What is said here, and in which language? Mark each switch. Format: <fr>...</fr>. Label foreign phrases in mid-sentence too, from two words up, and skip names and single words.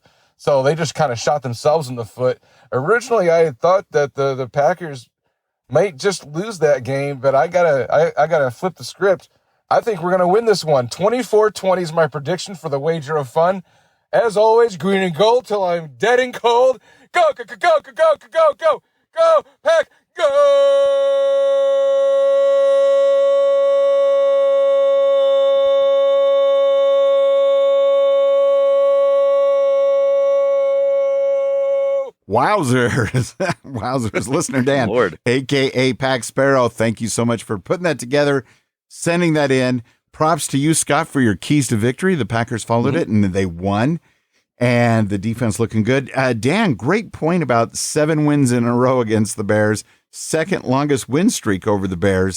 <en>So they just kind of shot themselves in the foot. Originally, I had thought that the Packers might just lose that game, but I gotta flip the script. I think we're gonna win this one. 24-20 is my prediction for the wager of fun. As always, green and gold till I'm dead and cold. Go, go, go, go, go, go, go, go, go, Pack, go! Wowzers. Wowzers. Listener Dan, Lord. a.k.a. Pack Sparrow, thank you so much for putting that together, sending that in. Props to you, Scott, for your keys to victory. The Packers followed it, and they won, and the defense looking good. Dan, great point about 7 wins in a row against the Bears, second longest win streak over the Bears.</en>